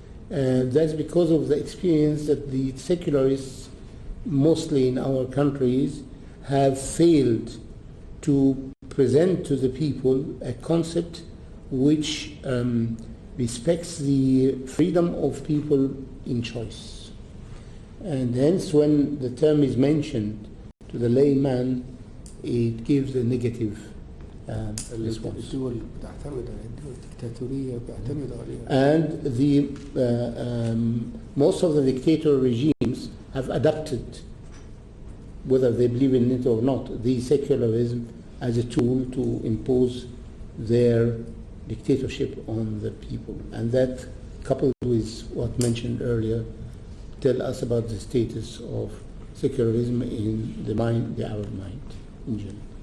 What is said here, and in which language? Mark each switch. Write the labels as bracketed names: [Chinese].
[English] That's because of the experience that the secularists, mostly in our countries, have failed to present to the people a concept which respects the freedom of people in choice. And hence when the term is mentioned to the layman, it gives a negative response. [Arabic] الدول بتعتمد على الدول الدكتاتورية بتعتمد عليها. [English] And the most of the dictator regimes have adopted, whether they believe in it or not, the secularism as a tool to impose their dictatorship on the people. And that, coupled with what mentioned earlier, tell us about the status of secularism in the mind, the Arab mind in general.